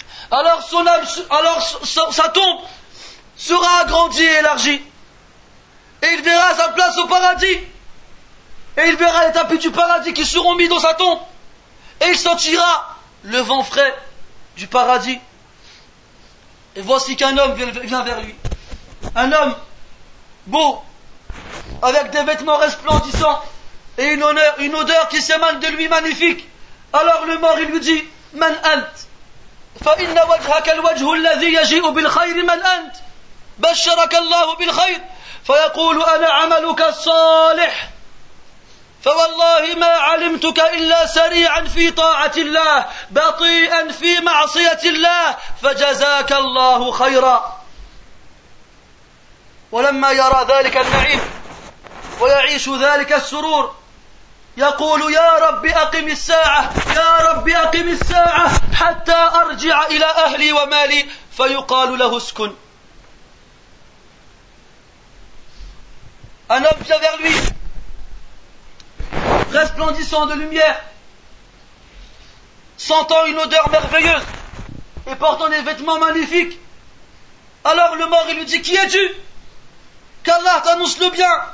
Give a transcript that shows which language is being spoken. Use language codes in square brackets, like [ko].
[fr] Alors sa tombe sera agrandie et élargie, et il verra sa place au paradis, et il verra les tapis du paradis qui seront mis dans sa tombe, et il sentira le vent frais du paradis. Et voici qu'un homme vient vers lui, un homme beau, avec des vêtements resplendissants et une odeur qui s'émane de lui magnifique. Alors le mort, il lui dit: [ar] Man ant? فإن وجهك الوجه الذي يجيء بالخير من أنت بشرك الله بالخير فيقول أنا عملك الصالح فوالله ما علمتك إلا سريعا في طاعة الله بطيئا في معصية الله فجزاك الله خيرا. ولما يرى ذلك النعيم ويعيش ذلك السرور يقول يا رب أقم الساعة يا رب أقم الساعة حتى أرجع إلى أهلي ومالي فيقال له اسكن. [fr] Un homme vient vers lui, resplendissant de lumière, sentant une odeur merveilleuse et portant des vêtements magnifiques. Alors le mort, il lui dit: Qui es-tu? Qu'Allah t'annonce le bien.